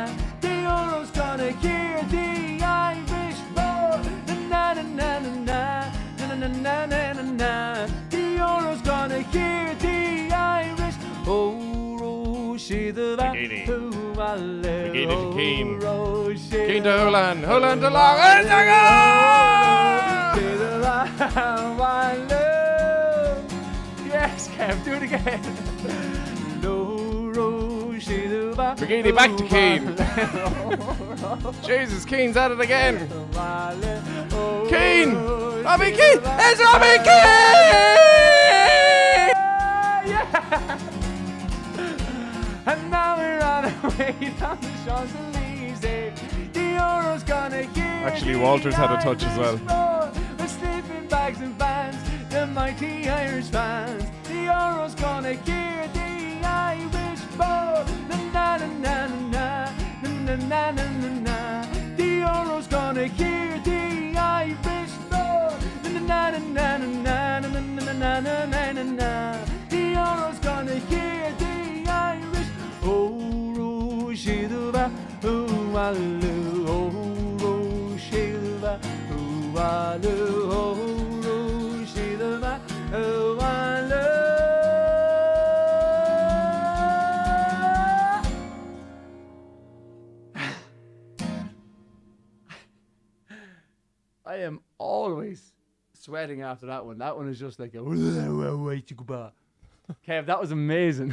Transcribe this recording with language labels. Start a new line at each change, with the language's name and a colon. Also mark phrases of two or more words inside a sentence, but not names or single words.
English: The Euro's gonna hear the Irish roar. Na na na na na na na na na na na. The Euro's gonna hear the Irish. Oh, Roshi the McGeady. McGeady to Keane. Roshi. Keane to Houlihan. Houlihan to Long. And yes, Kev, do it again. McGeady back to Keane. Jesus, Keane's at it again. Keane! Robbie Keane! It's Robbie Keane! Yeah! And now we're on our way down the Champs-Elysees. The Euro's gonna hear. Actually, Walters had a touch as well. With sleeping bags and vans, the mighty Irish fans. The Euro's gonna hear the Irish roar. Na na na na na na na na na na. The Euro's gonna hear the Irish roar. Na na na na na na na na na na na na. The Euro's gonna hear the Irish. Oh, Roshilva, oh, Walu, oh, Roshilva, oh, Walu, oh, Roshilva, oh, Walu. I am always sweating after that one. That one is just like a Kev, that was amazing.